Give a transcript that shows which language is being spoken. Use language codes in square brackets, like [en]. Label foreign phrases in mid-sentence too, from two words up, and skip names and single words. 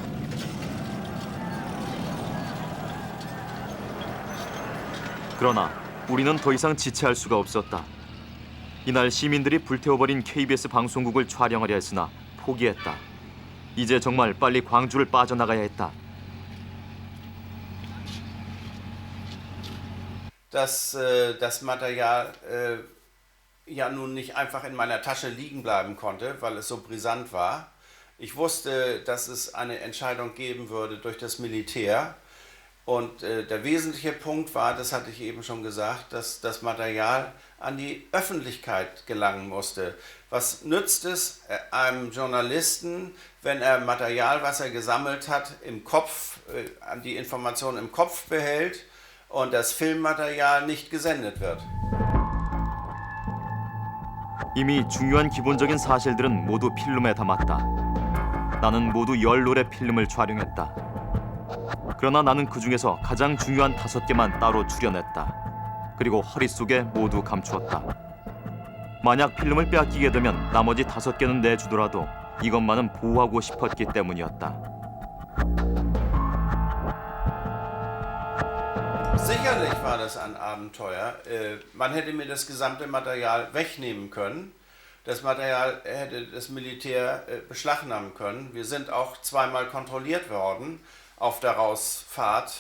[ko] 그러나 우리는 더 이상 지체할 수가 없었다. 이날 시민들이 불태워버린 KBS 방송국을 촬영하려 했으나 포기했다. 이제 정말 빨리 광주를 빠져나가야 했다. [de] Dass das Material ja nun nicht einfach in meiner Tasche liegen bleiben konnte, weil es so brisant war. Ich wusste, dass es eine Entscheidung geben würde durch das Militär. Und der wesentliche Punkt war, das hatte ich eben schon gesagt, dass das Material an die Öffentlichkeit gelangen musste. Was nützt es einem Journalisten, wenn er Material, was er gesammelt hat, im Kopf, die Information im Kopf behält und das Filmmaterial nicht gesendet wird? [ko] 이미 중요한 기본적인 사실들은 모두 필름에 담았다. 나는 모두 10롤의 필름을 촬영했다. 그러나 나는 그중에서 가장 중요한 5개만 따로 추려냈다. 그리고 허리 속에 모두 감추었다. 만약 필름을 빼앗기게 되면 나머지 5개는 내주더라도 이것만은 보호하고 싶었기 때문이었다. [de] Sicherlich war das ein Abenteuer. Man hätte mir das gesamte Material wegnehmen können. Das Material hätte das Militär beschlagnahmen können. Wir sind auch zweimal kontrolliert worden auf der Rausfahrt.